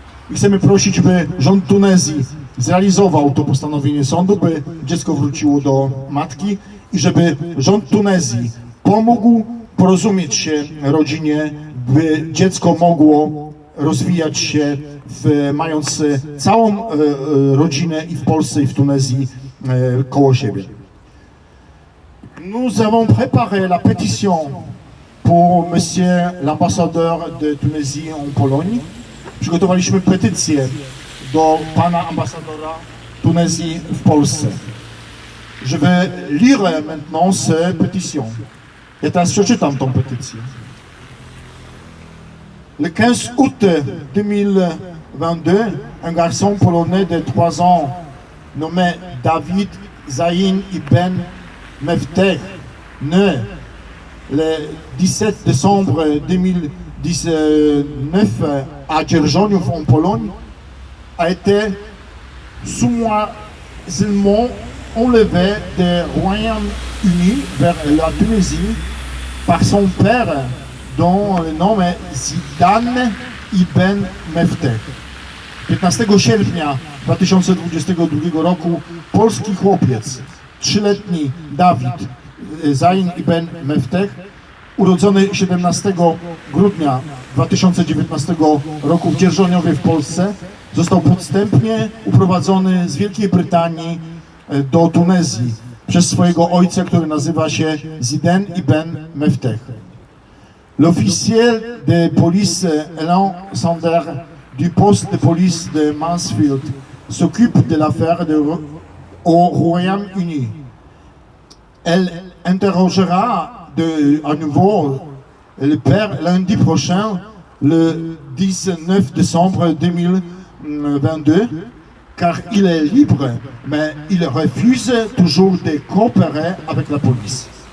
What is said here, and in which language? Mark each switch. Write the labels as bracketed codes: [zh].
[pl] I chcemy prosić, by rząd Tunezji zrealizował to postanowienie sądu, by dziecko wróciło do matki i żeby rząd Tunezji pomógł porozumieć się rodzinie, by dziecko mogło rozwijać się, mając całą rodzinę i w Polsce, i w Tunezji koło siebie. [fr] Nous avons préparé la pétition pour monsieur l'ambassadeur de Tunisie en Pologne. [pl] Przygotowaliśmy petycję do pana ambasadora Tunezji w Polsce. [fr] Je vais lire maintenant cette pétition. [pl] Ja teraz przeczytam tą petycję. [fr] Le 15 août 2022, un garçon polonais de 3 ans nommé David Zain Ibn Mefteh, né le 17 décembre 2019 à Dzierżoniów en Pologne, a été sournoisement enlevé du Royaume-Uni vers la Tunisie par son père, dont le nom est Zidane Ibn Mefteh. [pl] 15 sierpnia 2022 roku polski chłopiec, 3-letni Dawid Zain Ibn Mefteh, urodzony 17 grudnia 2019 roku w Dzierżoniowie w Polsce, został podstępnie uprowadzony z Wielkiej Brytanii do Tunezji przez swojego ojca, który nazywa się Zidane Ibn Mefteh. [fr] L'officier de police Elan Sander du poste de police de Mansfield s'occupe de l'affaire au Royaume-Uni. Elle interrogera à nouveau le père lundi prochain, le 19 décembre 2022, car il est libre, mais il refuse toujours de coopérer avec la police.